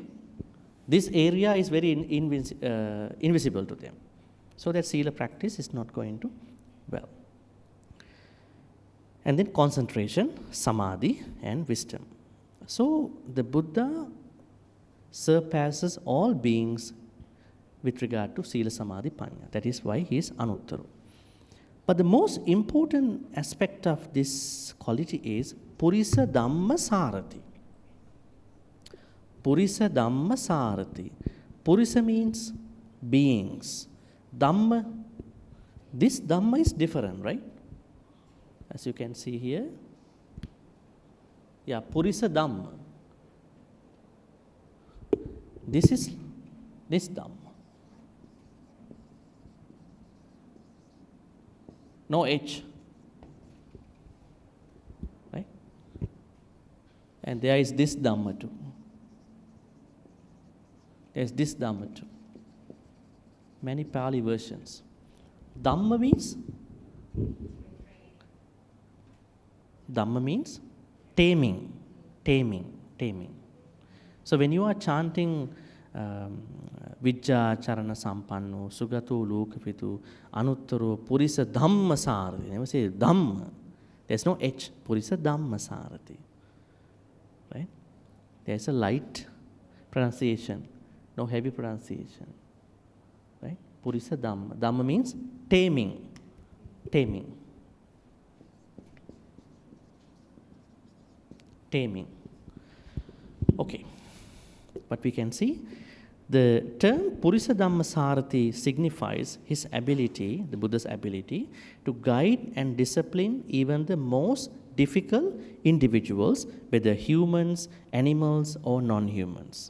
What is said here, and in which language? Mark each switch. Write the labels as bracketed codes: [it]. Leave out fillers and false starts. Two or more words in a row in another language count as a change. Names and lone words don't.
[en] This area is very invisible to them. So that sila practice is not going to well. And then concentration, samadhi, and wisdom. So the Buddha surpasses all beings with regard to [pi] sila, samadhi, panya. [en] That is why he is anuttaro. But the most important aspect of this quality is [pi] purisa dhamma sarati. Purisa dhamma sarati. [en] Purisa means beings. Dhamma, this dhamma is different, right? As you can see here. Yeah, [pi] purisa dhamma. [en] This is this dhamma. No H. Right? And there is this dhamma too. There is this dhamma too. Many Pali versions. Dhamma means taming, taming. So when you are chanting [pi] Vijja Charana Sampanno, Sugato Lokapitu, Anuttaro, Purisa Dhamma Sarati. [en] Never say Dhamma. There's no H. [pi] Purisa Dhamma Sarati. [en] Right? There's a light pronunciation, no heavy pronunciation. Right? [pi] Purisa Dhamma. [en] Dhamma means taming. Taming. Okay. But we can see the term [pi] Purisa Dhamma Sarati [en] signifies his ability, the Buddha's ability, to guide and discipline even the most difficult individuals, whether humans, animals, or non-humans.